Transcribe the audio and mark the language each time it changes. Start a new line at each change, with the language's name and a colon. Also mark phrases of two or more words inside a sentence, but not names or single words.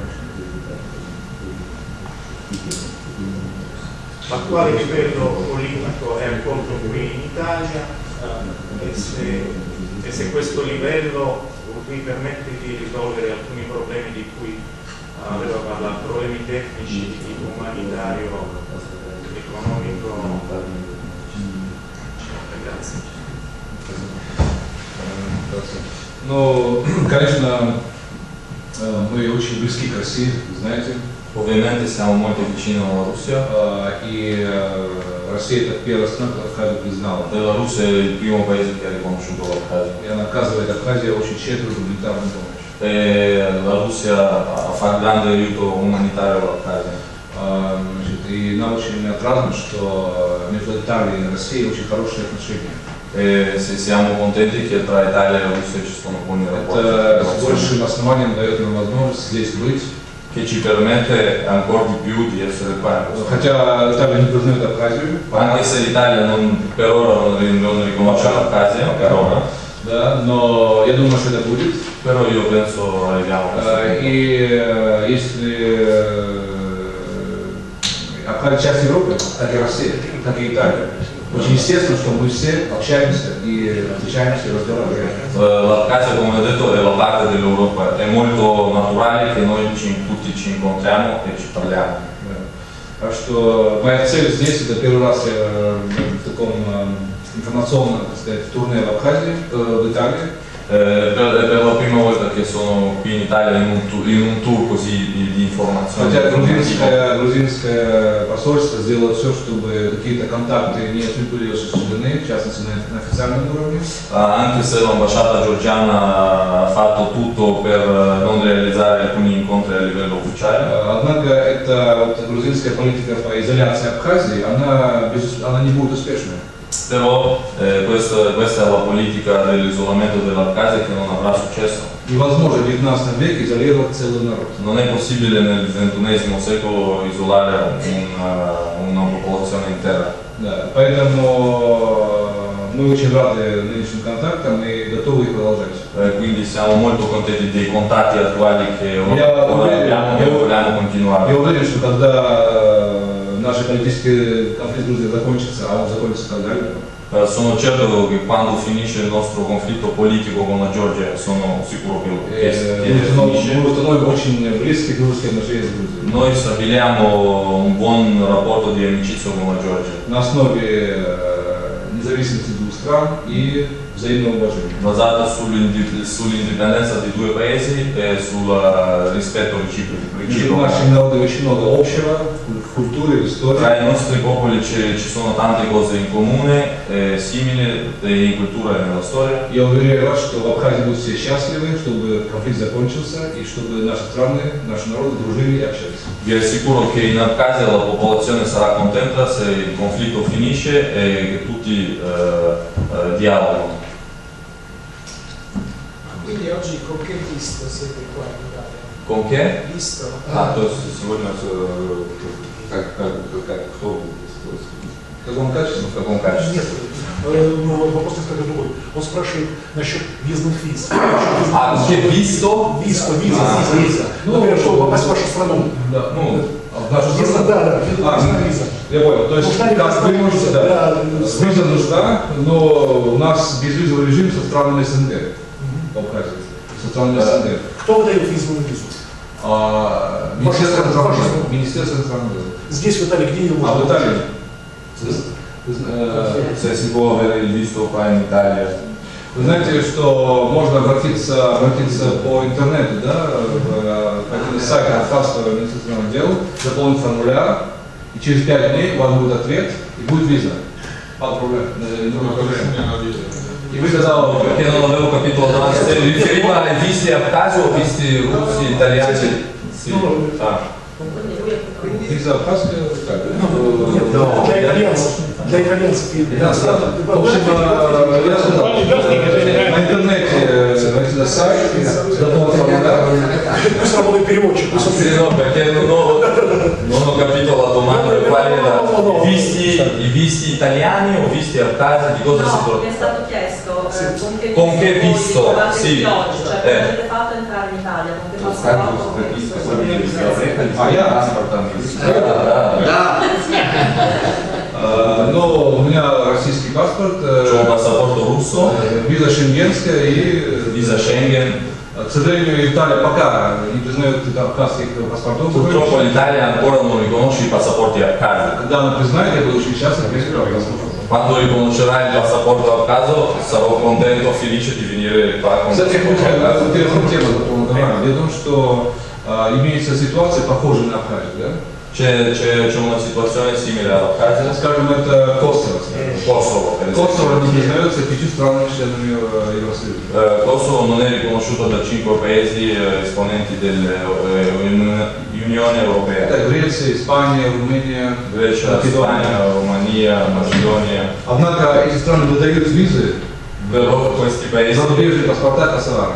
Italian: L'attuale livello politico è accolto qui in Italia e se questo livello vi permette di risolvere alcuni problemi di cui aveva parlato, problemi tecnici di tipo umanitario, economico. Grazie.
Russian: Ну, конечно, мы очень близки к России, знаете.
Italian: Ovviamente siamo molto vicino alla Russia.
Russian: И Россия это первая страна, которая Абхазию признала.
Italian: La Russia è il primo paese che ha riconosciuto l'Abkhazia.
Russian: И она оказывает Абхазии очень щедрую гуманитарную помощь.
Italian: La Russia fa grande aiuto umanitario all'Abkhazia.
Russian: И нам очень отрадно, что между Италией и Россией очень хорошие отношения.
Italian: Siamo contenti che tra Italia e Russia ci sono buoni rapporti.
Russian: Это с большим основанием дает нам возможность здесь быть.
Italian: Che ci permette ancora di più di essere qua.
Russian: Хотя Италия не признает Абхазию.
Italian: Anche se l'Italia per ora non riconosce l'Abkhazia, per ora.
Russian: Да, но я думаю, что это будет.
Italian: Però io penso arriviamo a questo punto.
Russian: И если Абхазия часть Европы, так и Россия, так и Италия. Очень естественно, что мы все общаемся и встречаемся и разговариваем.
Italian: L'Abkhazia, come ho detto, è la parte dell'Europa, è molto naturale che noi tutti ci incontriamo e ci parliamo.
Russian: Так что моя цель здесь, это первый раз я в таком информационном, так сказать, турне в Абхазии, в Италии.
Italian: È per la prima volta che sono qui in Italia in un tour così di informazioni.
Russian: Хотя грузинское посольство сделало все, чтобы какие-то контакты не были осуществлены, в частности на официальном уровне.
Italian: Anche se l'ambasciata georgiana ha fatto tutto per non realizzare alcuni incontri a livello ufficiale.
Russian: Однако эта вот грузинская политика по изоляции Абхазии, она не будет успешной.
Italian: Però questa è la politica dell'isolamento dell'Abkhazia che non avrà successo.
Russian: Невозможно в 19 веке изолировать целый народ.
Italian: Non è possibile nel XXI secolo isolare una popolazione intera.
Russian: Да, поэтому мы очень рады нынешним контактам и готовы их продолжать.
Italian: Quindi siamo molto contenti dei contatti attuali che ora abbiamo e vogliamo continuare.
Russian: Я уверен, что когда наш политический конфликт в Грузии закончится, а он закончится когда-либо,
Italian: Sono certo che quando finisce il nostro conflitto politico con la Georgia, sono sicuro che finisce.
Russian: мы установим очень близкие дружеские отношения с Грузией.
Italian: Noi stabiliamo un buon rapporto di amicizia con la Georgia.
Russian: На основе независимости двух стран и взаимного уважения.
Italian: Basato sull'indipendenza di due paesi e sul rispetto
Russian: Между
Italian: reciproco.
Russian: нашими народами очень много общего в культуре, в истории.
Italian: Tra i nostri popoli ci sono tante cose in comune, simili in cultura e nella storia.
Russian: Я уверяю вас, что в Абхазии будут все счастливы, чтобы конфликт закончился и чтобы наши страны, наши народы дружили и общались.
Italian: Vi assicuro che in Abkhazia la popolazione sarà contenta se il conflitto finisce e che tutti dialogano. Quindi oggi con che visto siete qua in Italia? Con che? Visto?
Russian: То есть сегодня кто? В каком качестве? В каком качестве? Нет, вопрос несколько другой. Он спрашивает насчет въездных виз.
Italian: Che visto?
Russian: Виза. Например, чтобы попасть в вашу страну. Да, ну, в нашу страну. Да, виза. Я понял. То есть, как вы можете, да, виза нужна, но у нас безвизовый режим со странами СНГ. В Абхазии. Со странами СНГ. Кто выдает визовую визу? Министерство иностранных дел. Министерство иностранных дел. Здесь, в Италии, где ее А можно? в Италии?
Italian: Se si può avere il visto qua in Italia.
Russian: Вы знаете, что можно обратиться по интернету, да, в один из сайтов Абхазского министерства иностранных дел, заполнить формуляр, и через 5 дней у вас будет ответ, и будет виза. Под проблем. И вы тогда...
Italian: Perché non avevo capito la domanda, se riferiva ai visti Abkhazio o visti russi, italiani? Sì.
Russian: Виза Абхазская? Для итальянцев. Для итальянцев. В общем, я сказал, на интернете зайти на сайт, заполнить формуляр. Пусть работает переводчик.
Italian: Sì, no, perché non ho capito la domanda, quali erano i visti italiani o visti Abkhazia, di cosa si No, mi tratta? è stato chiesto Con che visto? Con che Sì. visto oggi, cioè come avete fatto a entrare in Italia, con che passaporto, con che visto?
Russian: А я? Но у меня российский паспорт,
Italian: C'ho un passaporto russo,
Russian: виза шенгенская и,
Italian: visa Schengen.
Russian: к сожалению, Италия пока не признает абхазских паспортов.
Italian: Purtroppo l'Italia ancora non riconosce i passaporti abkhasi.
Russian: Когда она признает, я буду очень счастлив, если паспорт.
Italian: Quando riconoscerà il passaporto abkhazo sarò contento, felice di venire qua con il
Russian: Кстати,
Italian: passaporto.
Russian: интересная тема за полнограмма. Дело в том, что имеется ситуация, похожая на Абхазию, да?
Italian: C'è una situazione simile all'Abkhazia.
Russian: Скажем, это Kosovo.
Italian: Kosovo, per esempio.
Russian: Kosovo не признается 5 странами членами Евросоюза.
Italian: Kosovo non è riconosciuto da 5 paesi esponenti dell'Unione Europea.
Russian: Это Греция, Испания, Румыния,
Italian: Grecia, Spagna, Romania, Macedonia.
Russian: Однако эти страны выдают визы
Italian: Però questi paesi
Russian: зарубежные паспорта косоварам.